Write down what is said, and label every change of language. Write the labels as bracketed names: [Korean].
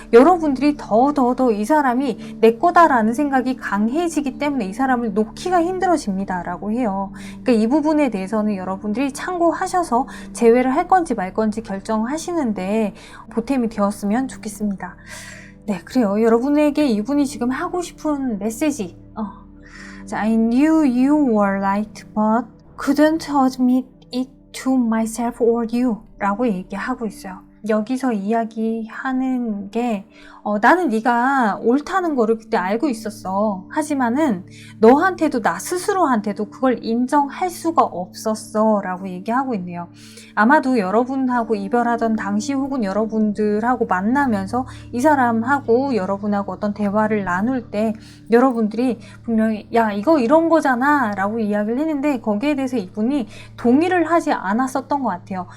[Korean] 여러분들이 더 이 사람이 내 거다라는 생각이 강해지기 때문에 이 사람을 놓기가 힘들어집니다. 라고 해요. 그러니까 이 부분에 대해서는 여러분들이 참고하셔서 재회를 할 건지 말 건지 결정하시는데 보탬이 되었으면 좋겠습니다. 네, 그래요. 여러분에게 이분이 지금 하고 싶은 메시지. [English] I knew you were right, but couldn't admit it to myself or you [Korean] 라고 얘기하고 있어요. 여기서 이야기하는 게 나는 네가 옳다는 거를 그때 알고 있었어. 하지만은 너한테도 나 스스로한테도 그걸 인정할 수가 없었어 라고 얘기하고 있네요. 아마도 여러분하고 이별하던 당시 혹은 여러분들하고 만나면서 이 사람하고 여러분하고 어떤 대화를 나눌 때 여러분들이 분명히 야 이거 이런 거잖아 라고 이야기를 했는데 거기에 대해서 이분이 동의를 하지 않았었던 것 같아요.